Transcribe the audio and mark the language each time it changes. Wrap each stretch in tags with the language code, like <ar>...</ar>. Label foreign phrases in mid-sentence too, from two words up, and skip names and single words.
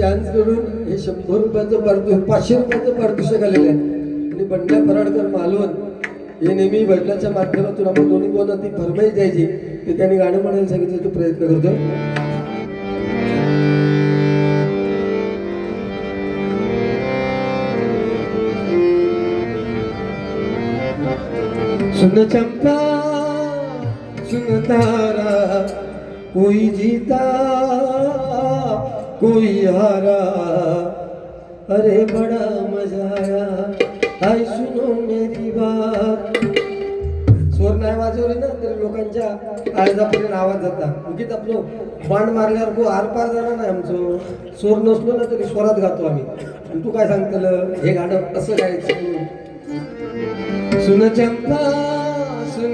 <mr>त्यांच्याकडून हे 100 रुपयाचं पारितोषिक 500 रुपयाचं पारितोषिक आलेलं आहे. आणि बंड्या फराडकर मालवण हे नेहमी भजनाच्या माध्यमातून आपण दोन्ही बोलणं ती फरमाईश द्यायची ते त्यांनी गाणं म्हणायला सांगितलं तो प्रयत्न करतोय.</mr> <hi>सुन चंपा सुन तारा कोई जीता कोई हारा अरे बड़ा मजा आया आई सुनो मेरी बात.</hi> <mr>स्वर नाही वाजवले ना तरी लोकांच्या काळजापर्यंत आवाज जाता. उगीच आपलं बाण मारल्यावर को आरपार जाणार नाही आमचं. स्वर नसलो ना तरी स्वरात गातो आम्ही. आणि तू काय सांगतलं हे गाणं असं गायचं.</mr> <hi>सुन चंपा सुन</hi>